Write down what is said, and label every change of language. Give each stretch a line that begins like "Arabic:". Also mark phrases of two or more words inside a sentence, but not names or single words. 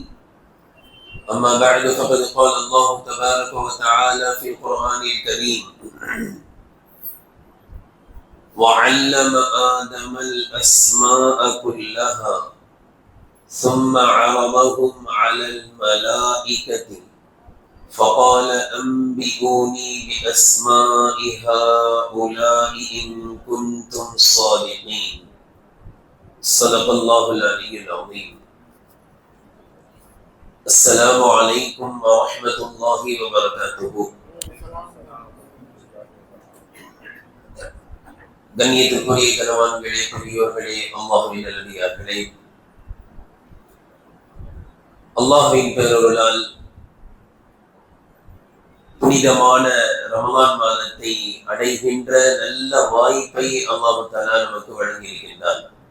Arabic: أما بعد، فقد قال الله تبارك وتعالى في القرآن الكريم: وعلم آدم الأسماء كلها ثم عرضهم على الملائكة فقال أنبئوني بأسماء هؤلاء إن كنتم صادقين. صدق الله العلي العظيم. السلام عليكم ورحمة الله وبركاته.
Tamil: கண்ணியத்திற்குரிய கனவான்களே, பெரியோர்களே, அல்லாஹ்வின் நல்லடியார்களே, அல்லாஹ்வின் பேரருளால் புனிதமான ரமலான் மாதத்தை அடைகின்ற நல்ல வாய்ப்பை
Arabic: الله تعالى
Tamil: நமக்கு வழங்கியிருக்கின்றார்.